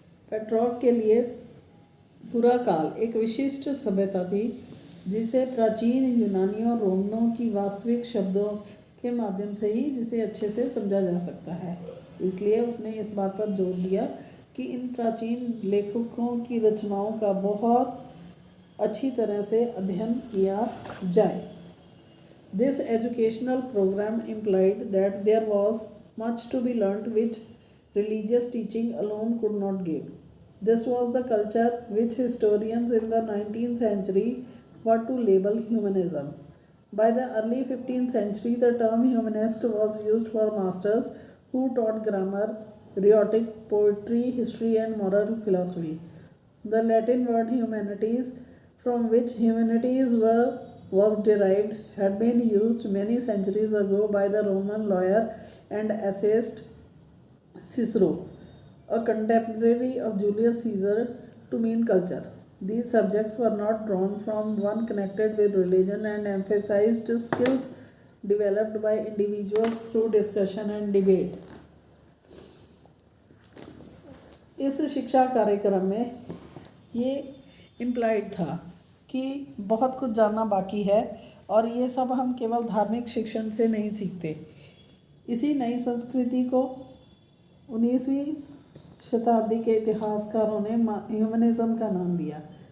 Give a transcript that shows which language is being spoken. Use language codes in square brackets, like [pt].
[hi] Petrarch के लिए पूरा काल एक विशिष्ट सभ्यता थी, जिसे प्राचीन यूनानियों और रोमनों की वास्तविक शब्दों के माध्यम से ही जिसे अच्छे से समझा जा सकता है। इसलिए उसने इस बात पर जोर दिया कि इन प्राचीन लेखकों की रचनाओं का बहुत अच्छी तरह से अध्ययन किया जाए। [en] This educational program implied that there was much to be learnt which religious teaching alone could not give. This was the culture which historians in the 19th century were to label humanism. By the early 15th century, the term humanist was used for masters who taught grammar, rhetoric, poetry, history, and moral philosophy. The Latin word humanities from which humanities was derived had been used many centuries ago by the Roman lawyer and essayist Cicero, a contemporary of Julius Caesar, to mean culture. These subjects were not drawn from one connected with religion and emphasized skills developed by individuals through discussion and debate. [hi] इस शिक्षा कार्यक्रम में ये implied था कि बहुत कुछ जानना बाकी है और ये सब हम केवल धार्मिक शिक्षण से नहीं सीखते। इसी नई संस्कृति को 19वीं शताब्दी के इतिहासकारों ने ह्यूमनिज्म का नाम दिया।